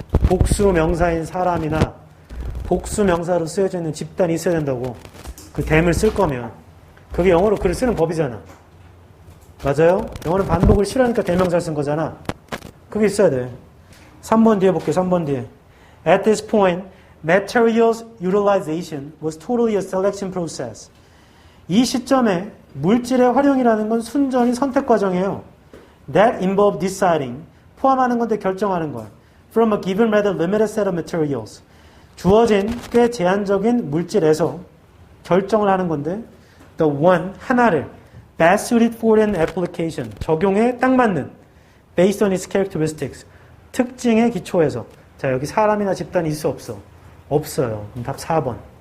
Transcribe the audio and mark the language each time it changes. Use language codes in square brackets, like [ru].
[ko] 복수 명사인 사람이나 복수 명사로 쓰여져 있는 집단이 있어야 된다고. 그 them을 쓸 거면. 그게 영어로 글을 쓰는 법이잖아. 맞아요? 영어는 반복을 싫어하니까 대명사를 쓴 거잖아. 그게 있어야 돼. 3번 뒤에 볼게요. 3번 뒤에. [en] At this point, materials utilization was totally a selection process. [ko] 이 시점에 물질의 활용이라는 건 순전히 선택 과정이에요. [en] That involved deciding, [ko] 포함하는 건데 결정하는 거야. [en] From a given rather limited set of materials. [ko] 주어진 꽤 제한적인 물질에서 결정을 하는 건데 [en] the one, [ko] 하나를 [en] best suited for an application, [ko] 적용에 딱 맞는 [en] based on its characteristics, [ko] 특징에 기초해서. 자, 여기 사람이나 집단이 있어 없어? 없어요. 그럼 답 4번.